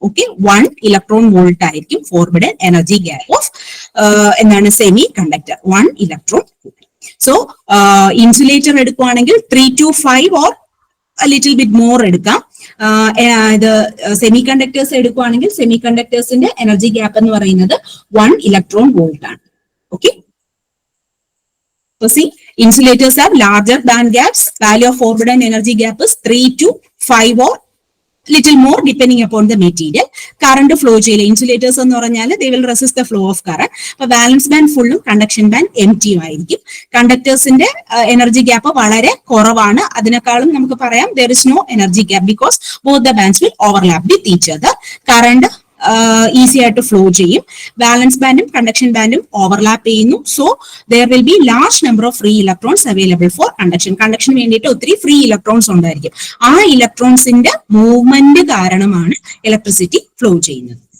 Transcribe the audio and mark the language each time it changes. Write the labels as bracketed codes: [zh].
[ml] Okay, 1 electron volt ആയിരിക്കും forbidden energy gap of എന്താണ് semi conductor, 1 electron. So insulator എടുക്കുവാണെങ്കിൽ [en] 3 to 5 or little bit more [ml] എടുക്കാം. ഇത് semi conductors എടുക്കുവാണെങ്കിൽ semi കണ്ടക്ടേഴ്സിന്റെ energy gap എന്ന് പറയുന്നത് 1 ഇലക്ട്രോൺ വോൾട്ട് ആണ്. [en] Okay, so see, insulators have larger band gaps. Value of forbidden energy gap is 3 to 5 or little more depending upon the material. Current flow [ml] ചെയ്യില്ല. Insulators എന്ന് പറഞ്ഞാൽ [en] they will resist the flow of current. [ml] അപ്പൊ balance band ഫുള്ളും conduction band എംറ്റിയും ആയിരിക്കും. കണ്ടക്ടേഴ്സിന്റെ energy gap വളരെ കുറവാണ്. അതിനേക്കാളും നമുക്ക് പറയാം [en] there is no energy gap because both the bands will overlap with each other. [ml] Current easy ആയിട്ട് ഫ്ലോ ചെയ്യും. ബാലൻസ് ബാൻഡും കണ്ടക്ഷൻ ബാൻഡും ഓവർലാപ്പ് ചെയ്യുന്നു. [en] So there will be large number of free electrons available for conduction. [ml] കണ്ടക്ഷന് വേണ്ടിയിട്ട് ഒത്തിരി free electrons ഉണ്ടായിരിക്കും. ആ ഇലക്ട്രോൺസിന്റെ movement കാരണമാണ് electricity flow ചെയ്യുന്നത്.